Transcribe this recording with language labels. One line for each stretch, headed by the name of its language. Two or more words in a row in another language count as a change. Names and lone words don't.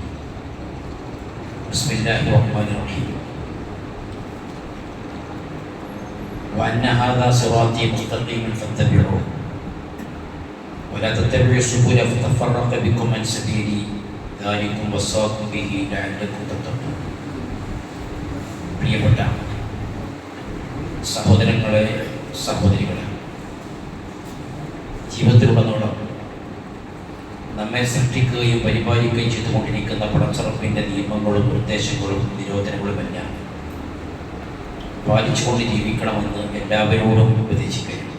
Arabic: بسم الله الرحمن الرحيم. وأن هذا صراطي مستقيما فاتبعوه ولا تتبعوا السبل فتفرق بكم عن سبيلي ذلكم وصاكم به لعلكم تتقون.
Malayalam: പ്രിയപ്പെട്ട സഹോദരങ്ങളെ, സഹോദരികളെ, ജീവിതത്തിലുടനീളം നമ്മെ സൃഷ്ടിക്കുകയും പരിപാലിക്കുകയും ചെയ്തുകൊണ്ടിരിക്കുന്ന പടച്ചറപ്പിൻ്റെ നിയമങ്ങളും നിർദ്ദേശങ്ങളും നിരോധനങ്ങളുമെല്ലാം പാലിച്ചുകൊണ്ട് ജീവിക്കണമെന്ന് എല്ലാവരോടും ഉപദേശിക്കുകയും